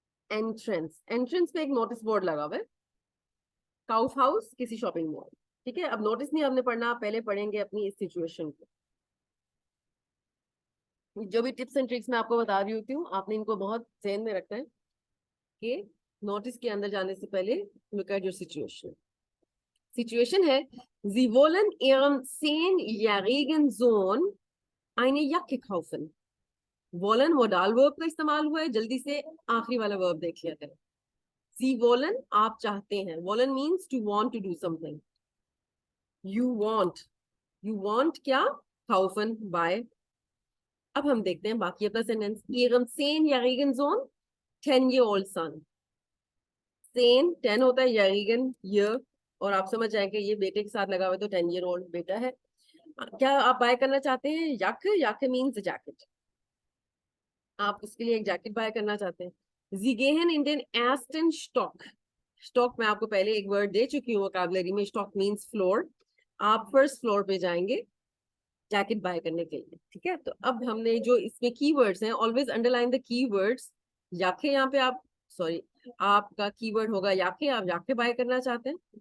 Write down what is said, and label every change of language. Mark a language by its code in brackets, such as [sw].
[hi] Entrance, entrance पे एक notice board लगा हुआ है, काउफ हाउस किसी शॉपिंग मॉल। ठीक है, अब नोटिस नहीं हमने पढ़ना, पहले पढ़ेंगे अपनी इस सिचुएशन को। जो भी टिप्स एंड ट्रिक्स मैं आपको बता रही होती हूँ, आपने इनको बहुत ध्यान में रखना है कि नोटिस के अंदर जाने से पहले [en] Look at your situation. [de] सिचुएशन है, Sie wollen ihrem 10-jährigen Sohn eine Jacke kaufen। [hi] वॉलन modal verb का इस्तेमाल हुआ है, जल्दी से आखिरी वाला वर्ब देख लिया करें। [de] Sie wollen [hi] आप चाहते हैं, [en] वॉलन means to want to do something. You want क्या? kaufen buy. [hi] अब हम देखते हैं बाकी अपना sentence. [de] ihrem 10-jährigen Sohn, [en] 10-year-old son। [hi] 10 होता है, jährigen ईयर, और आप समझ जाएंगे ये बेटे के साथ लगा हुआ है तो 10-year-old बेटा है। क्या आप बाय करना चाहते हैं? याक, याक मीन्स जैकेट, आप उसके लिए एक जैकेट बाय करना चाहते हैं। [de] Sie gehen in den ersten Stock। [hi] Stock मैं आपको पहले एक वर्ड दे चुकी हूँ वोकैबुलरी में, स्टॉक मीन्स फ्लोर। आप फर्स्ट फ्लोर पे जाएंगे जैकेट बाय करने के लिए। ठीक है, तो अब हमने जो इसमें कीवर्ड्स हैं, [en] Always underline the keywords. [hi] याके यहाँ पे आप, सॉरी, आपका कीवर्ड होगा याके, आप याके बाय करना चाहते हैं।